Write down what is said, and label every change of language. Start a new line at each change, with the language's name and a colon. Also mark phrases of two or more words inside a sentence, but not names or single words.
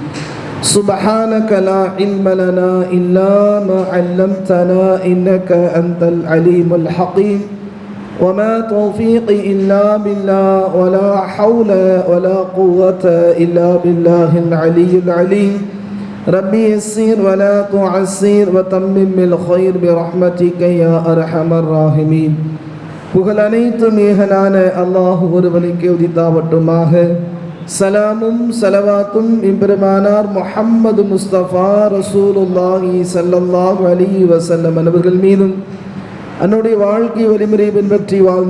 Arabic: سبحانك لا علم لنا إلا ما علمتنا إنك أنت العليم الحكيم وما توفيقي إلا بالله ولا حول ولا قوة إلا بالله العلي العليم ربي يسير ولا تعسير وتمم بالخير برحمتك يا أرحم الراحمين.
Tamil: புகழ் அனைத்தும் ஏகனான அல்லாஹ் ஒருவனுக்கே உரித்தாவட்டுமாக. சலாமும் சலவாத்தும் எம்பெருமானார் முஹம்மது முஸ்தபா ரசூலுல்லாஹி
Arabic: صلى الله عليه وسلم
Tamil: அவர்கள் மீதும் அன்னுடைய வாழ்க்கை வழிமுறை பின்பற்றி வாழ்ந்த